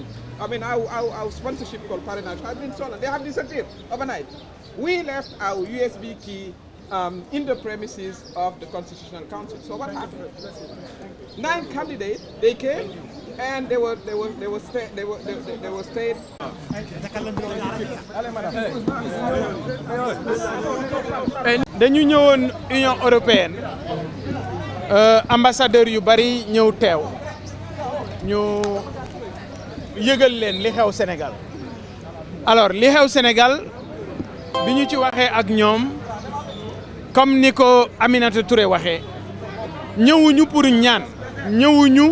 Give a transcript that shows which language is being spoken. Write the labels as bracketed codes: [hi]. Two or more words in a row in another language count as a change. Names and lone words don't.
[en] I mean, our sponsorship called Parrainage has been stolen. They have disappeared overnight. We left our USB key in the premises of the Constitutional Council. So what happened? 9 candidates, they came and they were stayed. [wo] dañu ñëwoon Union européenne ambassadeur yu bari ñëw teew ñu yëgal leen li xew Sénégal alors li xew Sénégal bi ñu ci waxee ak ñoom comme ni ko Aminata Touré waxee ñëwuñu pour ñaan ñëwuñu